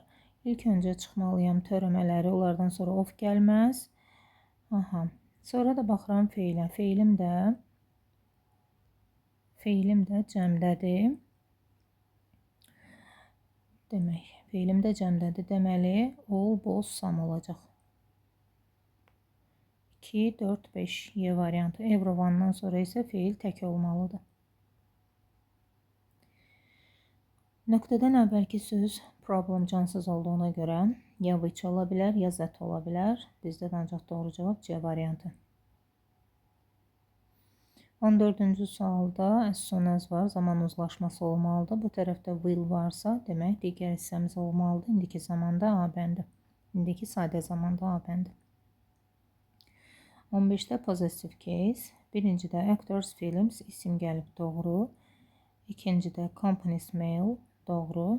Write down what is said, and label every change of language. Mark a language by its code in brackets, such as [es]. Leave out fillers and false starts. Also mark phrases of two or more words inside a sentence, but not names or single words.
[az] İlk öncə çıxmalıyam törəmələri, onlardan sonra of gəlməz. Sonra da baxıram feilə. Feilim də cəmdədir. Deməli, [en] all, both, some olacaq. [az] 2, 4, 5 Y variantı. Everyone'dan sonra isə feil tək olmalıdır. Nöqtədən əvvəlki söz problem cansız olduğuna görə ya which ola bilər, ya that ola bilər. Bizdə ancaq doğru cavab C variantı. 14-cü sualda [en] as soon as [az] var, zaman uzlaşması olmalıdır. Bu tərəfdə will varsa, demək digər hissəmiz olmalıdır. İndiki zamanda A bəndi. İndiki sadə zamanda A bəndi. [en] 15-də possessive case. [az] Birincidə [en] actors, films, [az] isim gəlib doğru. İkincidə [en] companies, mail, [az] doğru.